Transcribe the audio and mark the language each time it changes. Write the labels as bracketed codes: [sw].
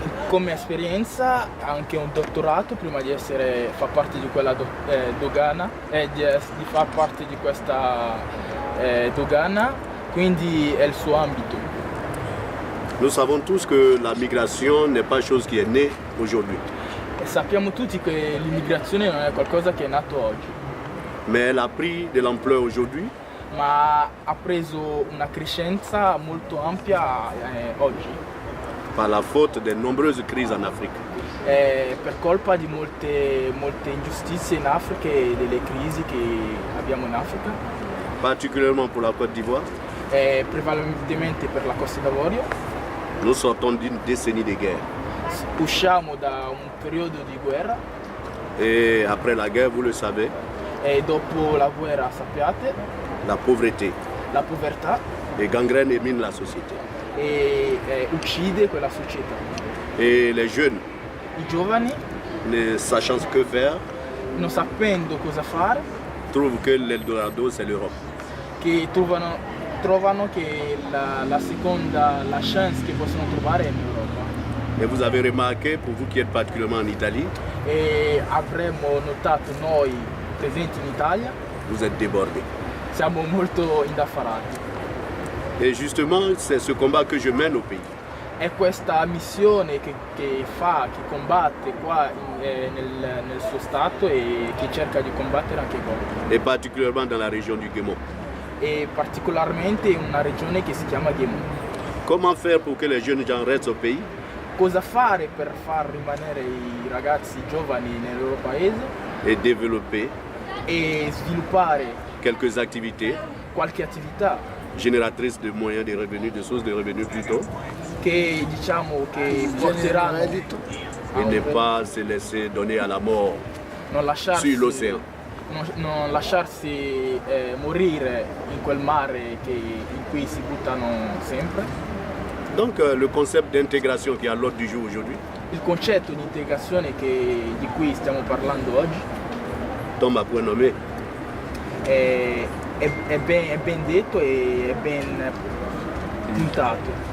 [it] Come esperienza, anche un dottorato prima di far parte di quella dogana e di far parte di questa dogana, quindi è il suo ambito. [fr] Nous savons tous que la migration n'est pas chose qui est née aujourd'hui. [it] E sappiamo tutti che l'immigrazione non è qualcosa che è nato oggi. [fr] Mais elle a pris de l'ampleur aujourd'hui. [it] Ma ha preso una crescenza molto ampia oggi. [fr] Par la faute de nombreuses crises en Afrique. [it] Per colpa di molte ingiustizie in Africa e delle crisi che abbiamo in Africa. [fr] Particulièrement pour la Côte d'Ivoire. [it] Prevalentemente per la Costa d'Avorio. [fr] Nous sortons d'une décennie de guerre. [it] Usciamo da un periodo di guerra. [fr] Et après la guerre, vous le savez. [it] E dopo la guerra, sappiate. [fr] La pauvreté. [it] La povertà. [fr] Et gangrène et mine la société. [it] E uccide quella società. [fr] Et les jeunes. [it] I giovani. [fr] Ne sachant que faire. [it] Non sapendo cosa fare. [fr] Trouvent que l'Eldorado c'est l'Europe. [it] Che trovano che la seconda chance che possono trovare è in Europa. [fr] Et vous avez remarqué, pour vous qui êtes particulièrement en Italie, [it] e avremmo notato noi presenti in Italia, [fr] vous êtes débordés. [it] Siamo molto indaffarati. [fr] Et justement, c'est ce combat que je mène au pays. [it] È questa missione che combatte qua nel suo stato e che cerca di combattere anche qua. [fr] Et particulièrement dans la région du Guémon. [it] E particolarmente in una regione che si chiama Guémon. [fr] Comment faire pour que les jeunes gens restent au pays? [it] Cosa fare per far rimanere i ragazzi giovani nel loro paese? [fr] Et développer [it] e sviluppare [fr] quelques activités [it] qualche attività [fr] génératrices de moyens de revenus, de sources de revenus plutôt, [it] che diciamo che porteranno [fr] et ne pas se laisser donner à la mort sur l'océan. [it] Non lasciarsi morire in quel mare in cui si buttano sempre. [fr] Donc le concept d'intégration qui est à l'ordre du jour aujourd'hui, [it] il concetto di integrazione di cui stiamo parlando oggi, [fr] tombe à point nommé. [it] È ben detto e è ben puntato.